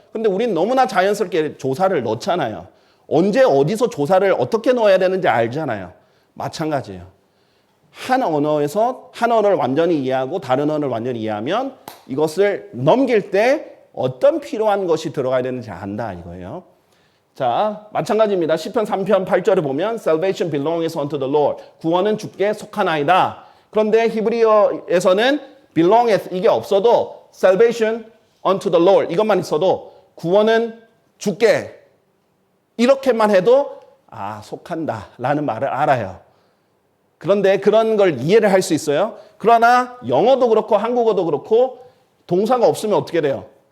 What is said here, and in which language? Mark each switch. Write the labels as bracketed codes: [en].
[ko] 근데 우린 너무나 자연스럽게 조사를 넣잖아요. 언제 어디서 조사를 어떻게 넣어야 되는지 알잖아요. 마찬가지예요. 한 언어에서 한 언어를 완전히 이해하고 다른 언어를 완전히 이해하면 이것을 넘길 때 어떤 필요한 것이 들어가야 되는지 안다 이거예요. 자, 마찬가지입니다. 시편 3편 8절을 보면 [en] Salvation belongs unto the Lord. [ko] 구원은 주께 속하나이다. 그런데 히브리어에서는 belongeth 이게 없어도 [en] Salvation unto the Lord [ko] 이것만 있어도 구원은 주께 이렇게만 해도 속한다라는 말을 알아요. 그런데 그런 걸 이해를 할 수 있어요. 그러나 영어도 그렇고 한국어도 그렇고 동사가 없으면 어떻게 돼요?